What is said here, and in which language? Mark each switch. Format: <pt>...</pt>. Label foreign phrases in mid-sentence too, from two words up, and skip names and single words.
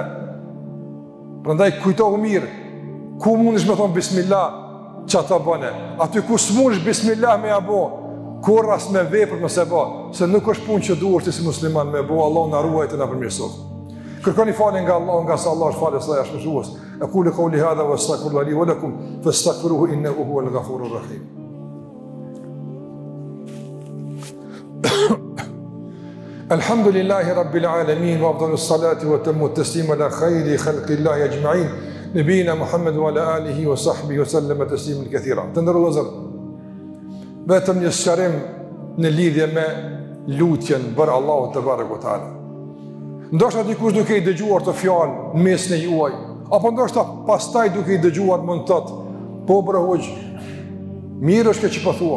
<sq>Prandaj kujtohu mirë, ku mundesh me thon bismillah, që ta bëne. Aty ku s'mundesh bismillah me abo, kur as me vepër mos e bë, se nuk është punë që duhet ti si musliman me bë. Allah na ruaj të na përmirësoj. Kërkoni falje nga Allah, nga sa Allah është falës dhe është mëshues.</sq> <ar>أقول قولي هذا وأستغفر الله لي ولكم فاستغفروه إنه هو الغفور الرحيم. الحمد لله رب العالمين وأفضل الصلاة وأتم التسليم على خير خلق الله أجمعين. نبينا محمد وعلى آله وصحبه وسلم تسليما كثيرا.</ar> <sq>Të ndërrozë, vetëm një sqarim në lidhje me lutjen për Allahu te</sq> <ar>تبارك وتعالى.</ar> <sq>Ndoshta dikush duke i dëgjuar të fjalë në mesin e juaj, apo ndoshta pastaj duke i dëgjuar mund të thotë, po bre hoxh, mirë është kjo që po thua.</sq>